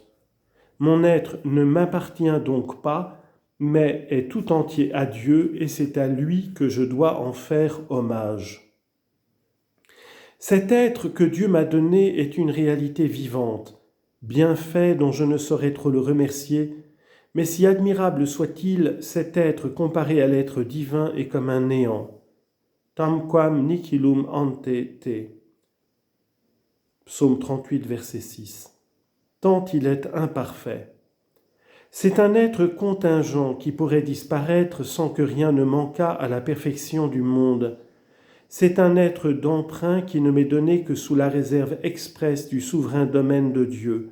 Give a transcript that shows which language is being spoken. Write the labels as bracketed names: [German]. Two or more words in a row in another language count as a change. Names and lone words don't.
[French] Mon être ne m'appartient donc pas, mais est tout entier à Dieu, et c'est à lui que je dois en faire hommage. Cet être que Dieu m'a donné est une réalité vivante, bienfait dont je ne saurais trop le remercier, mais si admirable soit-il, cet être comparé à l'être divin est comme un néant. [Latin] Tamquam nihilum ante te. [French] Psaume 38, verset 6. Tant il est imparfait. C'est un être contingent qui pourrait disparaître sans que rien ne manquât à la perfection du monde. C'est un être d'emprunt qui ne m'est donné que sous la réserve expresse du souverain domaine de Dieu.